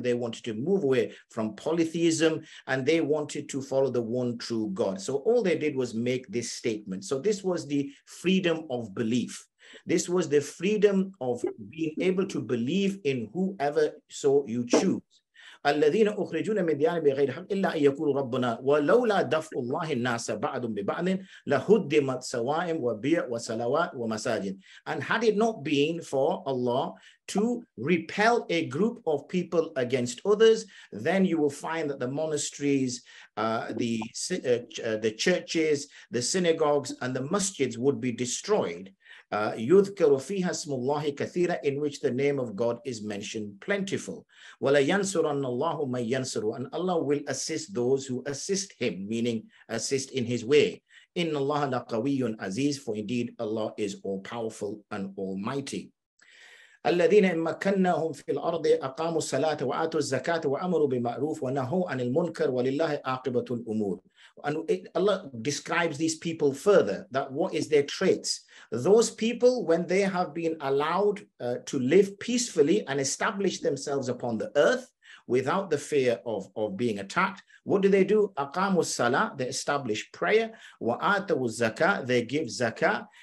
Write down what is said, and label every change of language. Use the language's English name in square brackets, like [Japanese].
[English] They wanted to move away from polytheism, and they wanted to follow the one true God. So all they did was make this statement. So this was the freedom of belief. This was the freedom of being able to believe in whoever so you choose. [Arabic] الذين أخرجون من ديارهم بغير حق إلا أن يقولوا ربنا ولولا دفع الله الناس بعضهم ببعض لهدمت صوامع وبيع وصلوات ومساجد. [English] And had it not been for Allah to repel a group of people against others, then you will find that the monasteries, the churches, the synagogues, and the masjids would be destroyed. [Arabic] يذكر فيها اسم الله كثيرا, [English] in which the name of God is mentioned plentiful. [Arabic] ولا ينصرن الله من ينصر, [English] and Allah will assist those who assist him, meaning assist in his way. [Arabic] Inna Allah laqawiyyun aziz, [English] for indeed Allah is all-powerful and almighty. [Arabic] الذين إن مكناهم في الأرض أقاموا الصلاة وآتوا الزكاة وأمروا بالمعروف ونهوا عن المنكر ولله عاقبة الأمور. [English] And Allah describes these people further, that what is their traits. Those people, when they have been allowed to live peacefully and establish themselves upon the earth without the fear of being attacked, what do? [Arabic] أقاموا الصلاة, [English] they establish prayer. [Arabic] وآتوا الزكاة, [English] they give zakah.